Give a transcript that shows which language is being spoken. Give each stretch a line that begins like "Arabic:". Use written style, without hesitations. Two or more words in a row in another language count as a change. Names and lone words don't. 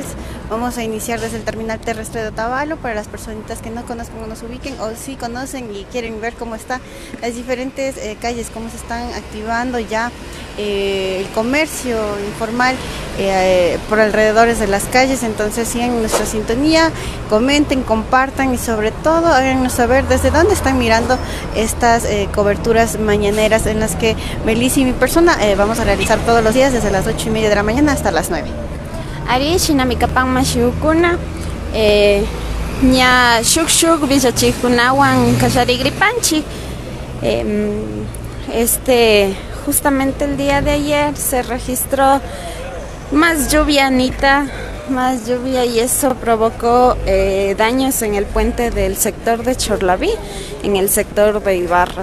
Spanish: Vamos a iniciar desde el terminal terrestre de Otavalo para las personitas que no conozcan o nos ubiquen o sí conocen y quieren ver cómo están las diferentes calles, cómo se están activando ya el comercio informal por alrededores de las calles. Entonces sigan nuestra sintonía, comenten, compartan y sobre todo háganos saber desde dónde están mirando estas coberturas mañaneras en las que Melissa y mi persona vamos a realizar todos los días desde las 8:30 de la mañana hasta las 9.
Quechua: Ari shinamikapan mashiukuna ña shuk villachikunawan kasharigripanchi.
Spanish: Justamente el día de ayer se registró más lluvia, Anita, más lluvia, y eso provocó daños en el puente del sector de Chorlaví, en el sector de Ibarra.